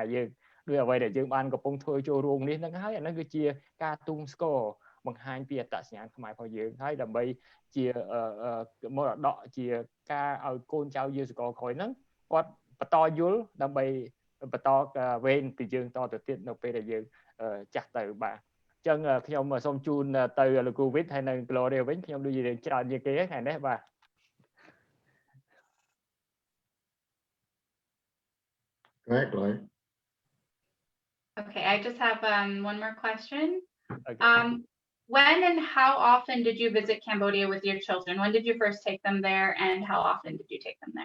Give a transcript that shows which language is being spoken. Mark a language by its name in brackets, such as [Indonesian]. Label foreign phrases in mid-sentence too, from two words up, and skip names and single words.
[Khmer] យើងដោយអ្វីដែលយើងបានកំពុងធ្វើចូលរួមនេះហ្នឹងហើយអានោះគឺជាការទូងស្គរបង្ហាញពីអត្តសញ្ញាណខ្មែររបស់យើងហើយដើម្បីជាមរតកជាការឲ្យកូនចៅយើងសកលក្រោយហ្នឹងគាត់បន្តយល់ដើម្បីបន្តវេនពីយើងតទៅទៀតនៅពេលដែលយើងចាស់ទៅបាទអញ្ចឹងខ្ញុំសូមជូនទៅលោកគ្រូវិទ្យហើយនៅ Gloria វិញខ្ញុំដូចជាច្រើនជាងគេថ្ងៃនេះបាទ [English] Correct, Gloria. Okay, I just have one more question. Okay. When and how often did you visit Cambodia with your children? When did you first take them there, and how often did you take them there?